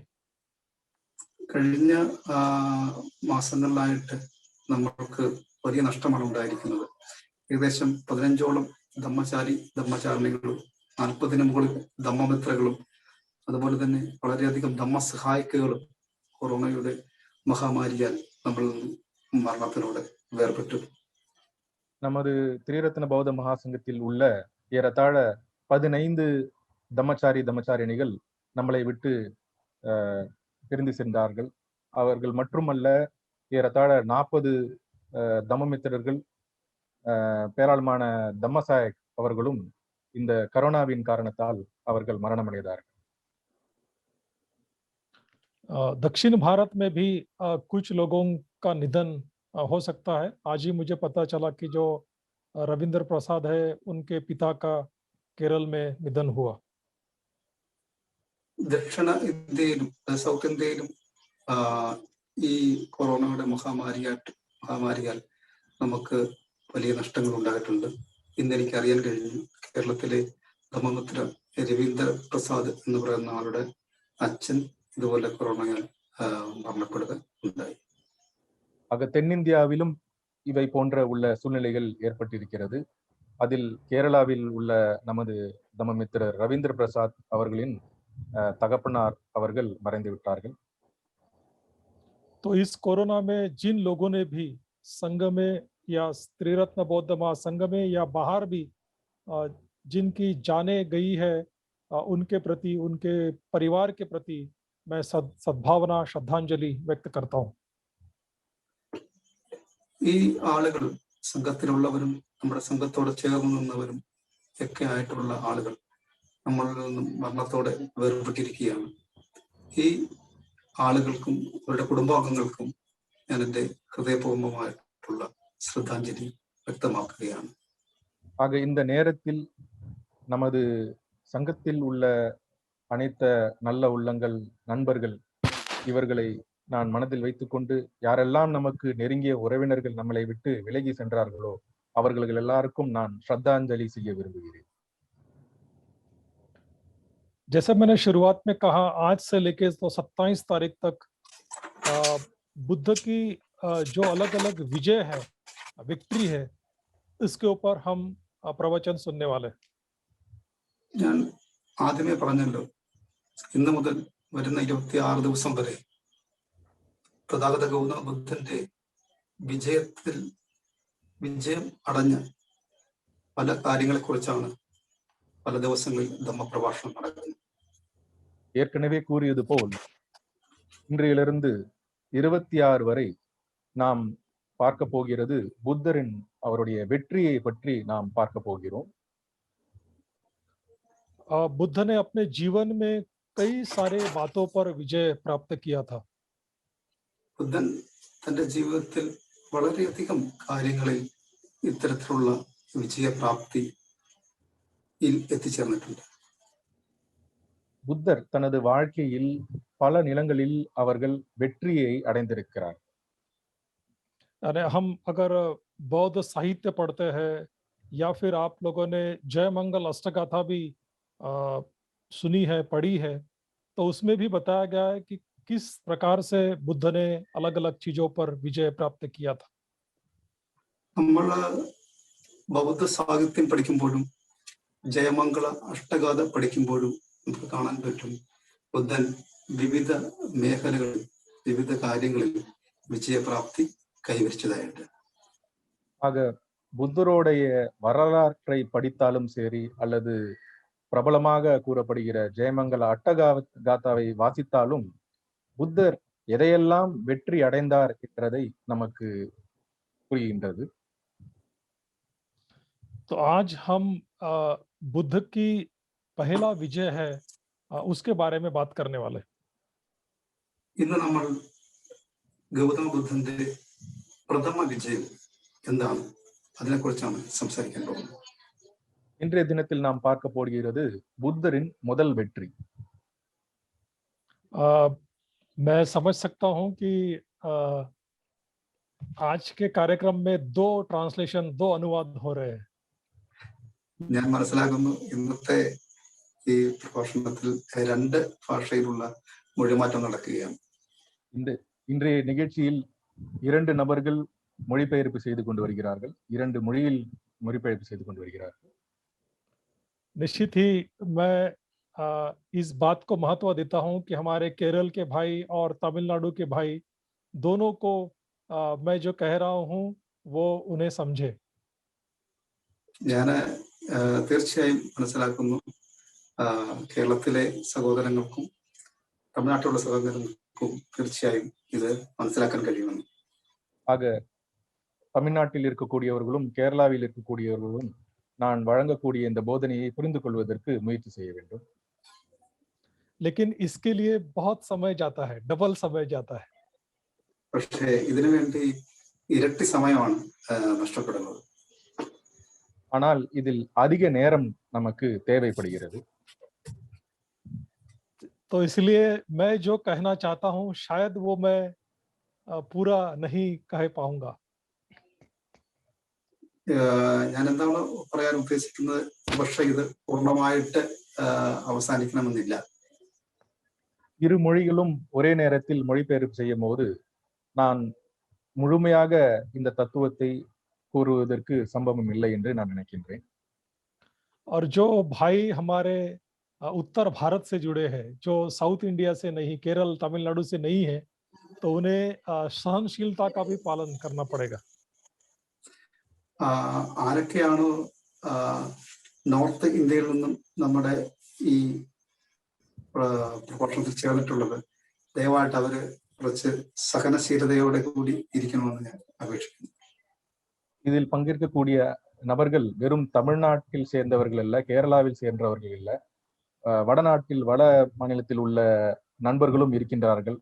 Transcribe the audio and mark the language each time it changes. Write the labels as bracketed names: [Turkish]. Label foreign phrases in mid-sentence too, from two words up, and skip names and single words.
[Malayalam] കഴിഞ്ഞ മാസങ്ങളിലായിട്ട് നമ്മൾക്ക് വലിയ നഷ്ടമാണ് ഉണ്ടായിരിക്കുന്നത്. ഏകദേശം 15ഓളം ധമ്മചാരിണികളും 40-ന് മുകളിൽ ധമ്മമിത്രകളും അതുപോലെ തന്നെ വളരെയധികം ധമ്മസഹായിക്കുകളും കൊറോണയുടെ മഹാമാരിയാൽ നമ്മൾ മരണത്തിലൂടെ വേർപെട്ടു. [Tamil] நமது திரிரத்ன பௌத்த மகாசங்கத்தில் உள்ள ஏறத்தாழ 15 தம்மச்சாரிணிகள் நம்மளை விட்டு பிரிந்து சென்றார்கள். அவர்கள் மட்டுமல்ல, ஏறத்தாழ 40 தம்மமித்திரர்கள், பேராளமான தம்மசாயக் அவர்களும் இந்த கரோனாவின் காரணத்தால் அவர்கள் மரணமடைந்தார்கள். [Hindi] दक्षिण भारत में भी कुछ लोगों का निधन हो सकता है. आज ही मुझे पता चला कि जो रविंद्र प्रसाद है उनके पिता का केरल में निधन हुआ. [Malayalam] ദക്ഷിണ ഇന്ത്യയിലും സൗത്ത് ഇന്ത്യയിലും ഈ കൊറോണയുടെ മഹാമാരിയാൽ നമുക്ക് വലിയ നഷ്ടങ്ങൾ ഉണ്ടായിട്ടുണ്ട്. ഇന്ന് എനിക്ക് അറിയാൻ കഴിഞ്ഞു, കേരളത്തിലെ ധമ്മമിത്ര രവീന്ദ്ര പ്രസാദ് എന്ന് പറയുന്ന ആളുടെ അച്ഛൻ ഇതുപോലെ കൊറോണയാൽ മരണപ്പെടുക ഉണ്ടായി. [Tamil] ஆக தென்னிந்தியாவிலும் இவை போன்ற உள்ள சூழ்நிலைகள் ஏற்பட்டிருக்கிறது. அதில் கேரளாவில் உள்ள நமது தம்மமித்திரர் ரவீந்திர பிரசாத் அவர்களின் தகப்பனார் அவர்கள் மறைந்து விட்டார்கள். [Hindi] तो इस कोरोना में जिन लोगों ने भी संघ में या त्रिरत्न बौद्ध महासंघ में या बाहर भी जिनकी जाने गई है, उनके प्रति, उनके परिवार के प्रति मैं सद्भावना श्रद्धांजलि व्यक्त करता हूँ. [Malayalam] ഈ ആളുകൾ സംഘത്തിലുള്ളവരും നമ്മുടെ സംഘത്തോട് ചേർന്ന് നിന്നവരും ഒക്കെ ആയിട്ടുള്ള ആളുകൾ നമ്മളിൽ നിന്നും മരണത്തോടെ വേർപെട്ടിരിക്കുകയാണ്. ഈ ആളുകൾക്കും അവരുടെ കുടുംബാംഗങ്ങൾക്കും ഞാൻ എൻ്റെ ഹൃദയപൂർവ്വമായിട്ടുള്ള ശ്രദ്ധാഞ്ജലി വ്യക്തമാക്കുകയാണ്. [Tamil] ஆக இந்த நேரத்தில் நமது சங்கத்தில் உள்ள அனைத்த நல்ல உள்ளங்கள், நண்பர்கள், இவர்களை நான் மனதில் வைத்துக்கொண்டு யாரெல்லாம் நமக்கு நெருங்கிய உறவினர்கள் நம்மளை விட்டு விலகி சென்றார்களோ அவர்கள் எல்லாருக்கும் நான் श्रद्धांजलि செய்ய விரும்புகிறேன். [Hindi] जैसे मैंने शुरुआत में कहा, आज से लेके तो 27 तारीख तक बुद्ध की जो अलग अलग विजय है, विक्ट्री है, इसके ऊपर हम प्रवचन सुनने वाले. [Malayalam] ഞാൻ ആദ്യമേ പറഞ്ഞല്ലോ, ഇന്ന് മുതൽ വരുന്ന 26 ദിവസം വരെ തഥാഗത ഗൗതമ ബുദ്ധന്റെ വിജയം അടഞ്ഞ പല കാര്യങ്ങളെക്കുറിച്ചാണ് പല ദിവസങ്ങളിൽ ധമ്മപ്രഭാഷണം നടക്കുന്നത്. [Tamil] ஏற்கனவே கூறியது போல் இன்றையிலிருந்து 26 வரை நாம் பார்க்க போகிறது புத்தரின் அவருடைய வெற்றியை பற்றி நாம் பார்க்க போகிறோம். [Hindi] बुद्ध ने अपने जीवन में कई सारे बातों पर विजय प्राप्त किया था. [Malayalam] ബുദ്ധൻ തന്റെ ജീവിതത്തിൽ വളരെയധികം കാര്യങ്ങളിൽ ഇത്തരത്തിലുള്ള വിജയപ്രാപ്തി എത്തിച്ചേർന്നിട്ടുണ്ട്. [Tamil] புத்தர் தனது வாழ்க்கையில் பல நிலங்களில் அவர்கள் வெற்றியை அடைந்திருக்கிறார். [Hindi] अरे हम अगर बौद्ध साहित्य पढ़ते हैं या फिर आप लोगों ने जय मंगल अष्टगाथा भी सुनी है, पढ़ी है, तो उसमें भी बताया गया है कि किस प्रकार से बुद्ध ने अलग अलग चीजों पर विजय प्राप्त किया था. [Malayalam] നമ്മൾ ബൗദ്ധ സാഹിത്യം പഠിക്കുമ്പോഴും ജയമംഗള അഷ്ടഗാഥ പഠിക്കുമ്പോഴും നമുക്ക് കാണാൻ പറ്റും ബുദ്ധൻ വിവിധ മേഖലകളിൽ വിവിധ കാര്യങ്ങളിൽ വിജയപ്രാപ്തി கைவரிச்சதாயிட்டு. [Tamil] ஆக புத்தருடைய வரலாற்றை படித்தாலும் சரி அல்லது பிரபலமாக கூறப்படுகிற ஜெயமங்கல அட்டகாத்தாவை வாசித்தாலும் புத்தர் எதையெல்லாம் வெற்றி அடைந்தார் என்றதை நமக்கு புரிகின்றது. [Hindi] तो आज हम बुद्ध की पहला विजय है उसके बारे में बात करने वाले. [Malayalam] ഇന്ന് നമ്മൾ ഗൗതമ ബുദ്ധന്റെ പ്രഥമ വിജയം എന്താണ് അതിനെക്കുറിച്ചാണ് സംസാരിക്കാൻ പോകുന്നത്. [Tamil] இன்றைய தினத்தில் நாம் பார்க்க போகிறது புத்தரின் முதல் வெற்றி. [Hindi] मैं समझ सकता हूं कि आज के कार्यक्रम में 2 ट्रांसलेशन 2 अनुवाद हो रहे हैं. [Malayalam] ഞാൻ മനസ്സിലാക്കുന്നു ഇന്നത്തെ ഈ പ്രഭാഷണത്തിൽ 2 ഭാഷയിലുള്ള മൊഴിമാറ്റം നടക്കുകയാണ്. [Tamil] இன்றைய நிகழ்ச்சியில் 2 நபர்கள் மொழிபெயர்ப்பு செய்து கொண்டு வருகிறார்கள், 2 மொழியில் மொழிபெயர்ப்பு செய்து கொண்டு வருகிறார்கள். [Hindi] निश्चित ही मैं इस बात को महत्व देता हूं कि हमारे केरल के भाई और तमिलनाडु के भाई दोनों को मैं जो कह रहा हूं वो उन्हें समझे. [Malayalam] ഞാൻ തീർച്ചയായും മനസ്സിലാക്കുന്നു കേരളത്തിലെ സഹോദരങ്ങൾക്കും തമിഴ്നാട്ടിലുള്ള സഹോദരങ്ങൾക്കും തീർച്ചയായും ഇത് മനസ്സിലാക്കാൻ കഴിയുമെന്ന്. [Tamil] ஆக தமிழ்நாட்டில் இருக்கக்கூடியவர்களும் கேரளாவில் இருக்கக்கூடியவர்களும் நான் வழங்கக்கூடிய இந்த போதனையை புரிந்து கொள்வதற்கு முயற்சி செய்ய வேண்டும். [Hindi] लेकिन इसके लिए बहुत समय जाता है, डबल समय जाता है. [Malayalam] പക്ഷേ ഇതിനു വേണ്ടി ഇരട്ടി സമയമാണ് നഷ്ടപ്പെടുന്നത്. [Tamil] ஆனால் இதில் அதிக நேரம் நமக்கு தேவைப்படுகிறது. [Hindi] तो इसलिए मैं जो कहना चाहता हूं शायद वो मैं पूरा नहीं कह पाऊंगा. [Malayalam] ഞാൻ എന്താണ് പറയാൻ ഉദ്ദേശിക്കുന്നത്, പക്ഷേ ഇത് പൂർണ്ണമായിട്ട് അവസാനിക്കണമെന്നില്ല. [Tamil] இரு மொழிகளும் ஒரே நேரத்தில் மொழிபெயர்ப்பு செய்யும் போது நான் முழுமையாக இந்த தத்துவத்தை கூறுவதற்கு சம்பவம் இல்லை என்று நான் நினைக்கின்றேன். [Hindi] और जो भाई हमारे उत्तर भारत से जुड़े हैं, जो साउथ इंडिया से नहीं, केरल तमिलनाडु से नहीं है, तो उन्हें सहनशीलता का भी पालन करना पड़ेगा. [Malayalam] ആരൊക്കെയാണോ നോർത്ത് ഇന്ത്യയിൽ നിന്നും നമ്മുടെ ഈ പ്രഭാഷണത്തിൽ ചേർന്നിട്ടുള്ളത്, ദയവായിട്ട് അവര് കുറച്ച് സഹനശീലതയോടെ കൂടി ഇരിക്കണമെന്ന് ഞാൻ അപേക്ഷിക്കുന്നു. [Tamil] இதில் பங்கேற்கக்கூடிய நபர்கள் வெறும் தமிழ்நாட்டில் சேர்ந்தவர்கள் அல்ல, கேரளாவில் சேர்ந்தவர்கள் இல்ல, வடநாட்டில் வட மாநிலத்தில் உள்ள நண்பர்களும் இருக்கின்றார்கள்.